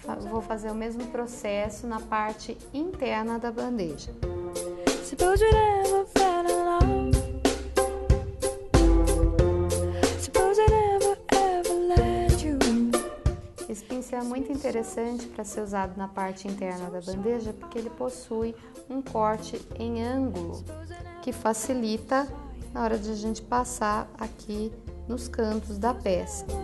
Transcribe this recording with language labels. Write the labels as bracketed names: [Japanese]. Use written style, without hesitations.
[Portuguese] Vou fazer o mesmo processo na parte interna da bandeja. [English] Suppose we never fell in love. Suppose I never ever let you. [Portuguese] Esse pincel é muito interessante para ser usado na parte interna da bandeja porque ele possui um corte em ângulo que facilita na hora de a gente passar aqui nos cantos da peça.